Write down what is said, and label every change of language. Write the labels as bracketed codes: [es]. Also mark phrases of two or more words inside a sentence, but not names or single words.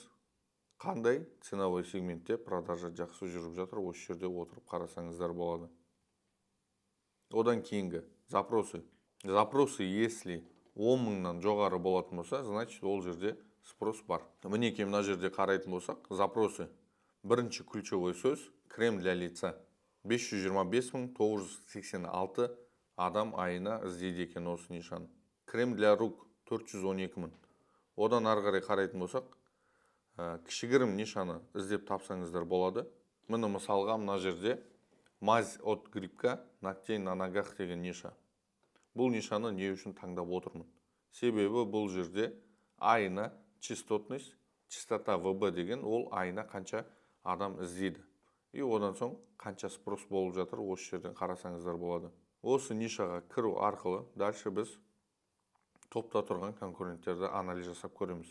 [kk] Қандай [ru] ценовой сегментте [kk] продажа жақсы жүріп жатыр, осы жерде отырып қарасаңыздар болады. Одан кейінгі запросы. Запросы, если 10 мыңнан жоғары болатын болса, значит, ол жерде спрос бар. Мінекей мына жерде қарайтын болсақ, запросы. Бірінші ключевой сөз [ru] крем для лица. [kk] 525.986 адам айына іздейді екен осы нишаны. [ru] Крем для рук 412 мың. [kk] Одан ары қарай қарайтын болсақ, кішігірім нишаны іздеп тапсаңыздар болады. Міне мысалға мына жерде [ru] мазь от грибка ногтей на ногах [kk] деген ниша. Бұл нишаны не үшін таңдап отырмын? Себебі бұл жерде айына [ru] частотность, частота [kk] ВБ деген ол айына қанша адам іздейді. И одан соң қанша спрос болып жатыр, осы жерден қарасаңыздар болады. Осы нишаға кіру арқылы дальше біз топта тұрған конкуренттерді анализ жасап көреміз.